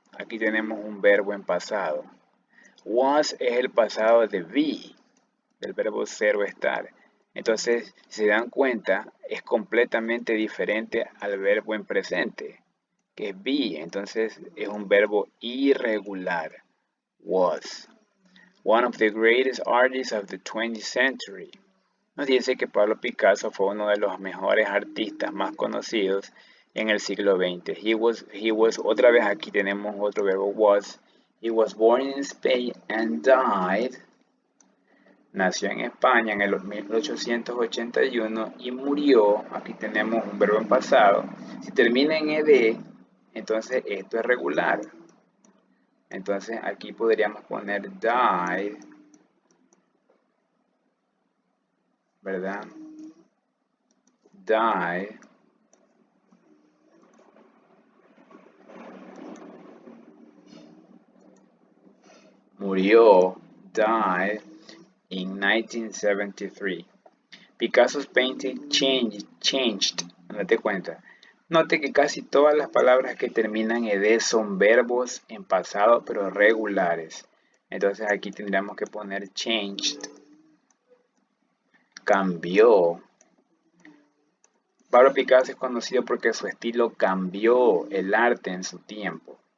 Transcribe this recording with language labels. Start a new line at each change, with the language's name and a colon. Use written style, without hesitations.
Spanish: Aquí tenemos un verbo en pasado. Was es el pasado de be, del verbo ser o estar. Entonces, si se dan cuenta, es completamente diferente al verbo en presente, que es be. Entonces, es un verbo irregular. Was.
English: One of the greatest artists of the 20th century.
Spanish: Nos dice que Pablo Picasso fue uno de los mejores artistas más conocidos en el siglo XX.
English: He was,
Spanish: otra vez aquí tenemos otro verbo, was.
English: He was born in Spain and died.
Spanish: Nació en España en el 1881 y murió. Aquí tenemos un verbo en pasado. Si termina en ed, entonces esto es regular. Entonces aquí podríamos poner died, ¿verdad?
English: Died. Murió, died, in 1973. Picasso's painting changed.
Spanish: Date cuenta. Note que casi todas las palabras que terminan en ed son verbos en pasado, pero regulares. Entonces aquí tendríamos que poner changed. Cambió. Pablo Picasso es conocido porque su estilo cambió el arte en su tiempo.